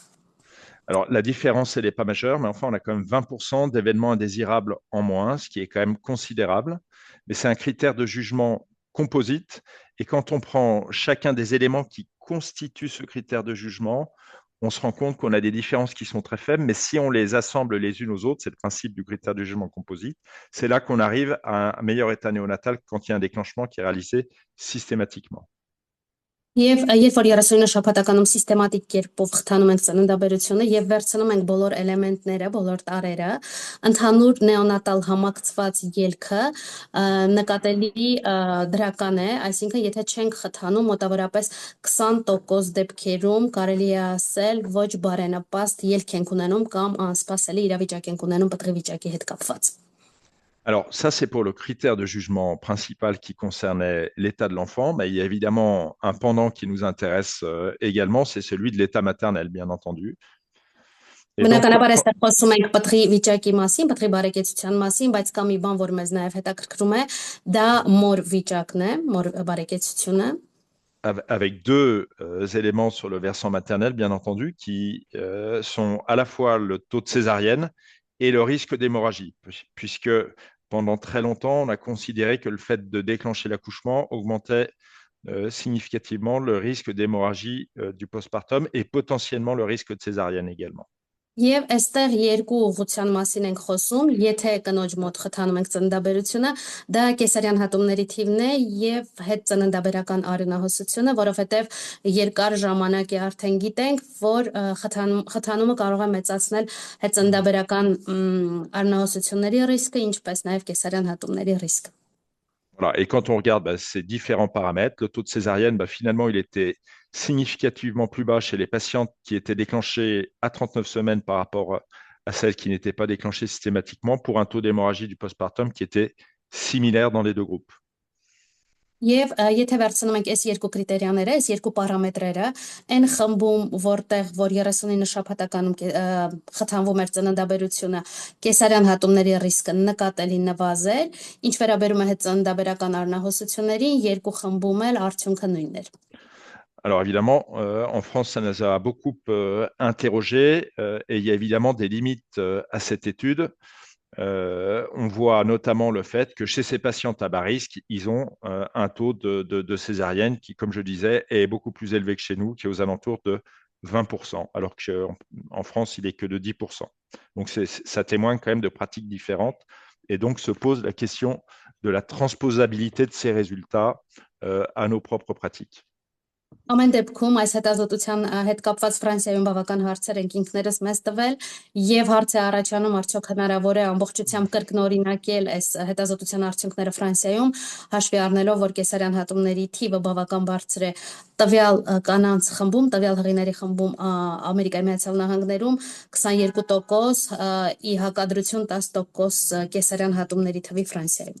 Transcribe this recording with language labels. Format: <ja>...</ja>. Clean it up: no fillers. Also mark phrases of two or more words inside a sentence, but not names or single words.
<fr>Alors, la différence, elle n'est pas majeure, mais enfin, on a quand même 20% d'événements indésirables en moins, ce qui est quand même considérable. Mais c'est un critère de jugement composite. Et quand on prend chacun des éléments qui constituent ce critère de jugement, on se rend compte qu'on a des différences qui sont très faibles. Mais si on les assemble les unes aux autres, c'est le principe du critère de jugement composite, c'est là qu'on arrive à un meilleur état néonatal quand il y a un déclenchement qui est réalisé systématiquement.</fr> <hy>Եվ երբ որ 39 շաբաթականում սիստեմատիկ կերպով խթանում ենք ծննդաբերությունը եւ վերցնում ենք բոլոր էլեմենտները, բոլոր տարերը, ընդհանուր նեոնատալ համակցված ելքը նկատելի դրական է, այսինքն եթե չենք խթանում, մոտավորապես 20% դեպքերում կարելի է ասել ոչ բարենպաստ ելք ենք ունենում կամ անսպասելի իրավիճակ ենք ունենում պտղի վիճակի հետ կապված։</hy> <fr>Alors, ça, c'est pour le critère de jugement principal qui concernait l'état de l'enfant, mais il y a évidemment un pendant qui nous intéresse également, c'est celui de l'état maternel, bien entendu.</fr> <hy>Բնականաբար այստեղ խոսում ենք պտղի վիճակի մասին, պտղի բարեկեցության մասին, բայց կա մի բան, որ մեզ նաև հետաքրքրում է, դա մոր վիճակն է, մոր բարեկեցությունը։</hy> <fr>Avec deux éléments sur le versant maternel, bien entendu, qui sont à la fois le taux de césarienne et le risque d'hémorragie, puisque pendant très longtemps, on a considéré que le fait de déclencher l'accouchement augmentait significativement le risque d'hémorragie du postpartum et potentiellement le risque de césarienne également.</fr> <hy>Եվ այստեղ երկու ուղղության մասին ենք խոսում, եթե կնոջ մոտ խթանում ենք ծննդաբերությունը, դա կեսարյան հատումների թիվն է եւ հետ ծննդաբերական արյունահոսությունը, որովհետեւ երկար ժամանակ է արդեն գիտենք, որ խթանումը կարող է մեծացնել հետ ծննդաբերական արյունահոսությունների ռիսկը, ինչպես նաեւ կեսարյան հատումների ռիսկը։</hy> <fr>Voilà. Et quand on regarde ces différents paramètres, le taux de césarienne, finalement, il était significativement plus bas chez les patientes qui étaient déclenchées à 39 semaines par rapport à celles qui n'étaient pas déclenchées systématiquement, pour un taux d'hémorragie du postpartum qui était similaire dans les deux groupes.</fr> <hy>Եվ եթե վերցնում ենք այս երկու կրիտերիաները, այս երկու պարամետրերը, այն խմբում, որտեղ որ 39 շաբաթականում խթանվում էր ծննդաբերությունը, կեսարյան հատումների ռիսկը նկատելի նվազել, ինչ վերաբերում է հետ ծննդաբերական արյունահոսություններին, երկու խմբում էլ արդյունքը նույնն էր։</hy> <fr>Alors évidemment, en France, ça nous a beaucoup interrogé et il y a évidemment des limites à cette étude. On voit notamment le fait que chez ces patientes à bas risque, ils ont un taux de césarienne qui, comme je disais, est beaucoup plus élevé que chez nous, qui est aux alentours de 20%, alors qu'en France, il n'est que de 10%. Donc ça témoigne quand même de pratiques différentes et donc se pose la question de la transposabilité de ces résultats à nos propres pratiques.</fr> <hy>Ամեն դեպքում այս հետազոտության հետ կապված Ֆրանսիայում բավական հարցեր ենք ինքներս մեզ տվել եւ հարց է առաջանում արդյոք հնարավոր է ամբողջությամբ կրկնօրինակել այս հետազոտության արդյունքները Ֆրանսիայում հաշվի առնելով որ կեսարյան հատումների թիվը բավական բարձր է տվյալ կանանց խմբում տվյալ հղիների խմբում Ամերիկայի Միացյալ Նահանգներում 22% ի հակադրություն 10% կեսարյան հատումների թվի Ֆրանսիայում</hy>